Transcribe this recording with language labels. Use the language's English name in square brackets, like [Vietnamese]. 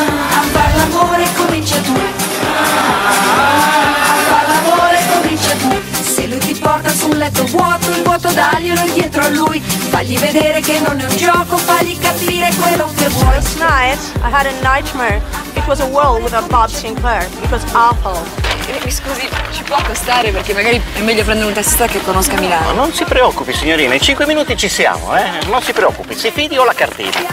[Italian] A far l'amore comincia tu. A far l'amore comincia tu. Se lui ti porta su un letto vuoto, il vuoto daglielo indietro a lui. Fagli vedere che non è un gioco, fagli capire quello che vuoi. [English] Last night I had a nightmare. It was a world without Bob Sinclar. It was awful. [Italian] Mi scusi, ci può accostare perché magari è meglio prendere un tassista che conosca Milano. Ma non si preoccupi signorina, in 5 minuti ci siamo, Non si preoccupi, si fidi ho la cartina.